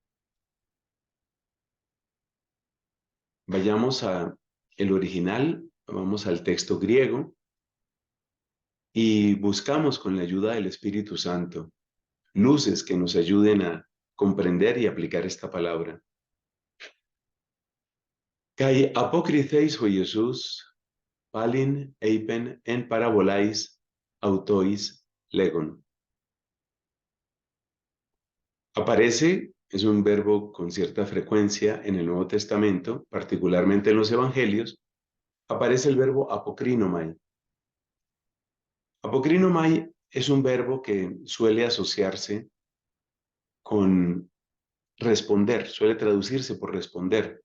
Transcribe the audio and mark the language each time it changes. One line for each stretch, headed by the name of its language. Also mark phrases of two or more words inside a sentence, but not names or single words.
Spanish: Vayamos a el original, vamos al texto griego y buscamos con la ayuda del Espíritu Santo luces que nos ayuden a comprender y aplicar esta palabra.
Greek: Καὶ ἀποκριθεὶς ὁ Ἰησοῦς πάλιν εἶπεν ἐν παραβολαῖς αὐτοῖς λέγων.
Spanish: Aparece, es un verbo con cierta frecuencia en el Nuevo Testamento, particularmente en los Evangelios, aparece el verbo apokrinomai. Apokrinomai es un verbo que suele asociarse con responder, suele traducirse por responder.